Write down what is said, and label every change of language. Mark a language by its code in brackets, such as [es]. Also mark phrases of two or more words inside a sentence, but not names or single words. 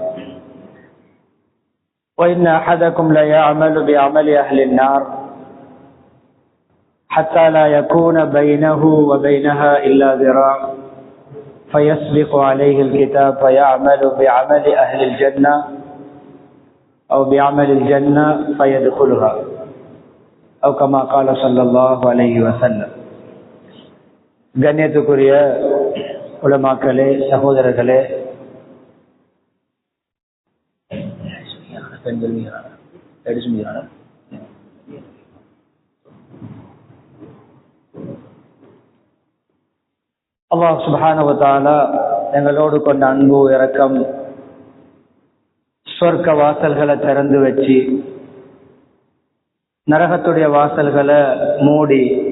[ar] وإن أحدكم ليعمل بعمل أهل النار حتى لا يكون بينه وبينها إلا ذراع فيسبق عليه الكتاب فيعمل بعمل أهل الجنة أو بعمل الجنة فيدخلها، أو كما قال صلى الله عليه وسلم. [ta] கண்ணியத்துக்குரிய உலமாக்களே, சகோதரர்களே, அல்லாஹ் [ar] سبحانه وتعالى [ta] எங்களோடு கொண்ட அன்பு இரக்கம் சொர்க்க வாசல்களை திறந்து வச்சு நரகத்துடைய வாசல்களை மூடி